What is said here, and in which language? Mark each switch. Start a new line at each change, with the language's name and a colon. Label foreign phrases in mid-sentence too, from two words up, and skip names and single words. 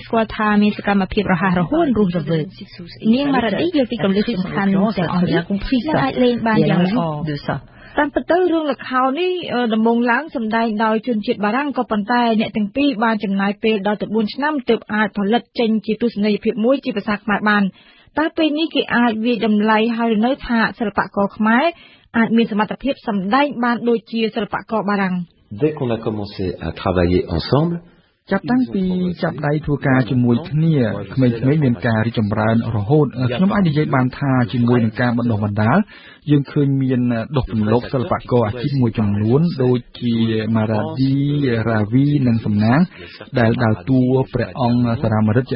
Khmer: ស្គាល់ថាមានសកម្មភាពរហ័សរហួនរស់រវើកនាងម៉ារ៉ាឌីយល់ពីគន្លឹះសំខាន់ទាំងអស់នេះអាចលេងបានយ៉ាងល្អតាមពិតទៅរឿងល្ខោននេះដំបូងឡើងសម្ដែងដោយជនជាតិបារាំងក៏ប៉ុន្តែអ្នកទាំងពីរបានចំណាយពេលដល់ទៅ4ឆ្នាំទើបអាចផលិតចេញជាទស្សនីយភាពមួយជាភាសាខ្មែរបានតែពេលនេះគេអាចវាយតម្លៃហើយនៅថាសិល្បករខ្មែរអាចមានសមត្ថភាពសម្ដែងបានដូចជាសិល្បករបារាំង
French: Dès qu'on a commencé à travailler ensemble
Khmer: ចាប់តាំងពីចាប់ដៃធ្វើការជាមួយគ្នាក្មេងៗមានការរីកចម្រើនរហូតខ្ញុំអាចនិយាយបានថាជាមួយនឹងការបណ្ដុះបណ្ដាលយើងឃើញមានដុសរំលកសិល្បករអាជីពមួយចំនួនដូចជា Maradi Ravi និងសំណាងដែលដើរតួព្រះអង្គសារាមរិទ្ធជា